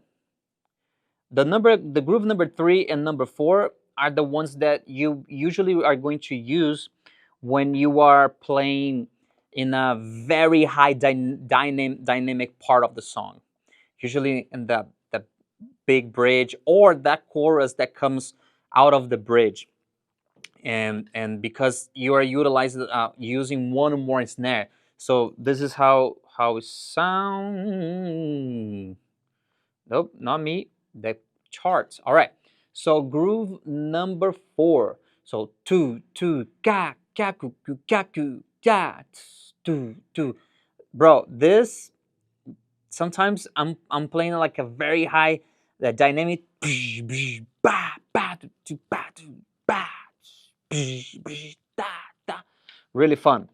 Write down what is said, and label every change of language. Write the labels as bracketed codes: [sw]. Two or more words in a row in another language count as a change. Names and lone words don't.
[en] The groove number 3 and number 4 are the ones that you usually are going to use when you are playing in a very high dynamic part of the song, usually in the big bridge or that chorus that comes out of the bridge, and because you are utilizing using one more snare. So this is how it sounds. Nope, not me. The charts. All right. So groove number 4. So two ka kaku kaku ka two. Bro, this sometimes I'm playing like a very high the dynamic ba ba do ba do ba da da. Really fun.